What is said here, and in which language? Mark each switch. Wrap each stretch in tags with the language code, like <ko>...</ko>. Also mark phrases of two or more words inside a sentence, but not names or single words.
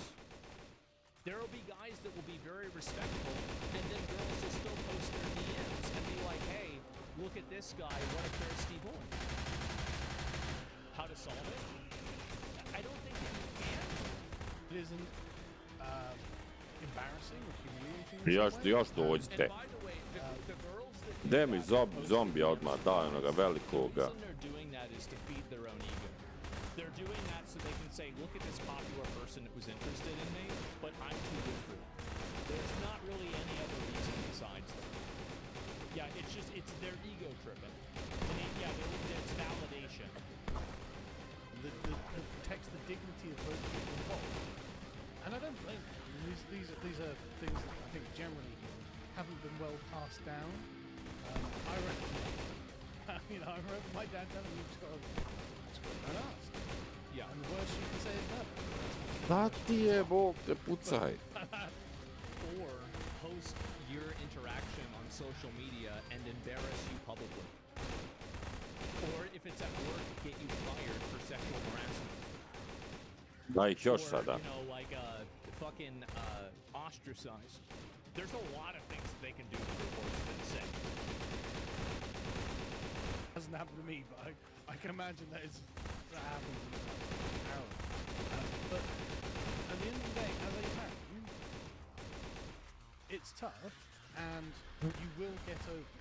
<en>There will be guys that will be very respectful, and then girls will still post their DMs and be like, hey, look at this guy, what a thirsty boy. How to solve it? I don't think that you can. It isn't embarrassing or humiliating. in some way.</en> <sr>Još dođite.</sr> <en>And by the way, the girls that do</en> <sr>Gde mi</sr> <en>that,</en> <sr>zombi odmah daj onoga</sr> <en>the</en> <sr>velikoga.</sr> <en>reason they're doing that is to feed their own ego. They're doing that so they can say, look at this popular person that was interested in me, but I'm too good for them. There's not really any other reason besides that. Yeah, it's their ego tripping. I mean, yeah, it's validation. That protects the dignity of both people involved. And I don't blame them. I mean, these are things that I think generally haven't been well passed down. I remember my dad telling me you just got to ask. Yeah. And the worst you can say is no.</en> <sr>Da ti je, Bog te pucaj.</sr> <en>Or post your interaction on social media and embarrass you publicly. Or if it's at work, get you fired for sexual harassment.</en> <sr>Da ih još</sr> <en>Or,</en> <sr>sada.</sr> <en>like fucking ostracized. There's a lot of things that they can do to report it and say. Hasn't happened to me, but I can imagine that happens. But at the end of the day, as a man, it's tough, and you will get over it.</en>